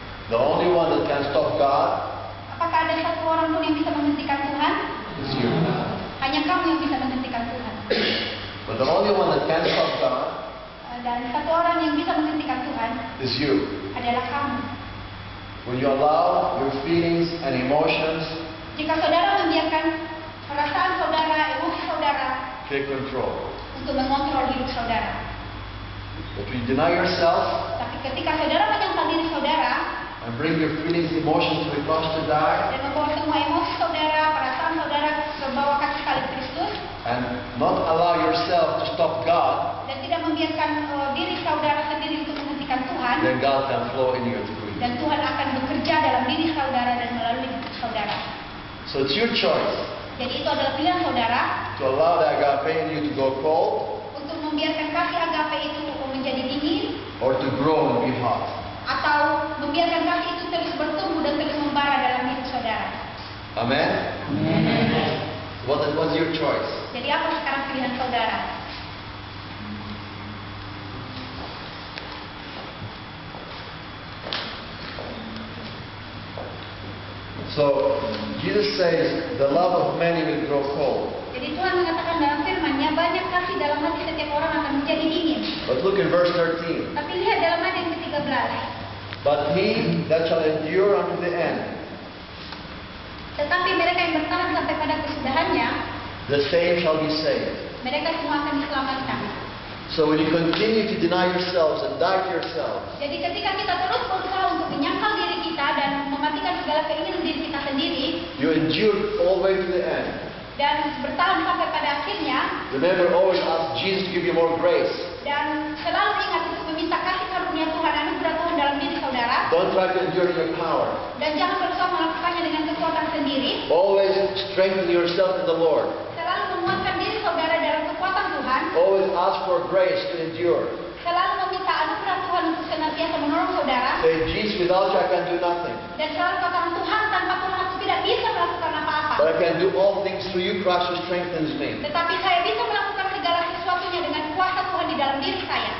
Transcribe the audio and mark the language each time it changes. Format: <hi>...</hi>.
<en>The only one that can stop God</en> <id>Apakah ada satu orang pun yang bisa menghentikan Tuhan?</id> <en>is you.</en> <id>Hanya kamu yang bisa menghentikan Tuhan.</id> <en>But the only one that can stop God</en> <id>Dan satu orang yang bisa menghentikan Tuhan</id> <en>is you.</en> <id>adalah kamu.</id> <en>When you allow your feelings and emotions</en> <id>Jika saudara membiarkan perasaan saudara, emosi saudara</id> <en>take control.</en> <id>untuk mengontrol hidup saudara.</id> <en>But when you deny yourself</en> <id>Tapi ketika saudara menyangkal diri saudara</id> <en>and bring your feelings, emotions to the cross to die,</en> <id>dan membawa semua emosi saudara, perasaan saudara ke bawah kaki salib Kristus</id> <en>and not allow yourself to stop God,</en> <id>dan tidak membiarkan diri saudara sendiri untuk menghentikan Tuhan,</id> <en>then God can flow in you through you.</en> <id>dan Tuhan akan bekerja dalam diri saudara dan melalui hidup saudara.</id> <en>So it's your choice</en> <id>Jadi itu adalah pilihan saudara</id> <en>to allow the agape in you to go cold</en> <id>untuk membiarkan kasih agape itu menjadi dingin</id> <en>or to grow and be hot.</en> <id>atau membiarkan kasih itu terus bertumbuh dan terus membara dalam hidup saudara.</id> <en>Amen? What's your choice?</en> <id>Jadi apa sekarang pilihan saudara?</id> <en>So Jesus says the love of many will grow cold.</en> <id>Jadi Tuhan mengatakan dalam firman-Nya banyak kasih dalam hati setiap orang akan menjadi dingin.</id> <en>But look in verse 13.</en> <id>Tapi lihat dalam ayat yang ke-13.</id> <en>But he that shall endure unto the end,</en> <id>Tetapi mereka yang bertahan sampai pada kesudahannya,</id> <en>the same shall be saved.</en> <id>mereka semua akan diselamatkan.</id> <en>So when you continue to deny yourselves and die to yourselves,</en> <id>Jadi ketika kita terus berusaha untuk menyangkal diri kita dan mematikan segala keinginan diri kita sendiri</id> <en>you endure all the way to the end.</en> <id>dan bertahan sampai pada akhirnya</id> <en>Remember, always ask Jesus to give you more grace.</en> <id>dan selalu ingat untuk meminta kasih karunia Tuhan, anugerah Tuhan dalam diri saudara,</id> <en>Don't try to endure in your power.</en> <id>dan jangan berusaha melakukannya dengan kekuatan sendiri.</id> <en>Always strengthen yourself in the Lord.</en> <id>Selalu menguatkan diri saudara dalam kekuatan Tuhan.</id> <en>Always ask for grace to endure.</en> <id>Selalu meminta anugerah Tuhan untuk senantiasa menolong saudara.</id> <en>Say, Jesus, without you I can do nothing.</en> <id>Dan selalu katakan, Tuhan, tanpa Tuhan aku tidak bisa melakukan apa-apa.</id> <en>But I can do all things through you, Christ who strengthens me.</en> <id>Tetapi saya bisa melakukan segala sesuatunya dengan kuasa Tuhan di dalam diri saya.</id>